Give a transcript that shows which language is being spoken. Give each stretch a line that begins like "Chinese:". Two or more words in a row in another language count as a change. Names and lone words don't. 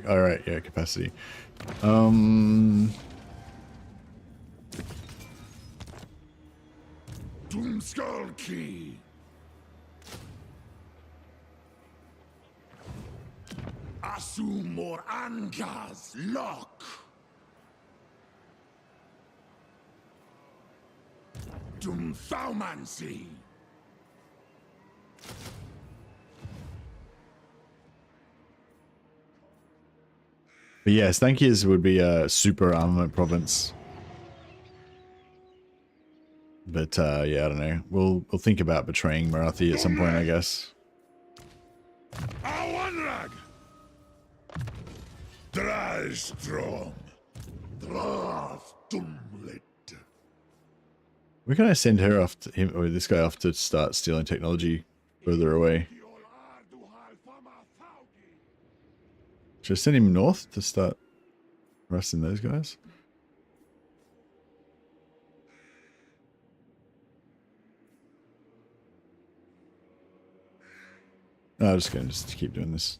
English: All right, yeah, capacity. Doomskullki. Asumor Angas Lock. Doomthaumancy. But yes, Stankiers would be a super armament province. But yeah, I don't know. We'll think about betraying Marathi at some point, I guess. Awanrag. Drastrom. Draftumlit. We're gonna send her off to him, or this guy off to start stealing technology further away. Should I send him north to start arresting those guys? No, I'm just gonna keep doing this.